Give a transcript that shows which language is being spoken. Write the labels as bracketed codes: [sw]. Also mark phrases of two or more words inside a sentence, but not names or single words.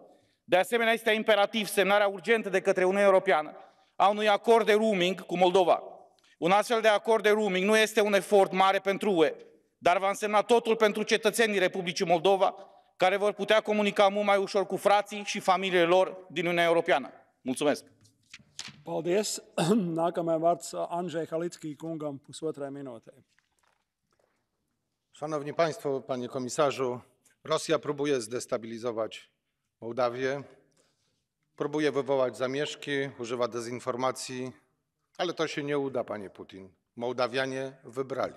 [ro] De asemenea, este imperativ semnarea urgentă de către Uniunea Europeană a unui acord de roaming cu Moldova. Un astfel de acord de roaming nu este un efort mare pentru UE, dar va însemna totul pentru cetățenii Republicii Moldova, care vor putea comunica mult mai ușor cu frații și familiile lor din Uniunea Europeană. Mulțumesc! [lv] Paldies! Nākamajam vārds Andrzej Halicki kungam 1,5 minūtē. [pl] Szanowni Państwo, Panie Komisarzu, Rosja próbuje zdestabilizować Mołdawię, próbuje wywołać zamieszki, używa dezinformacji, ale to się nie uda, Panie Putin. Mołdawianie wybrali.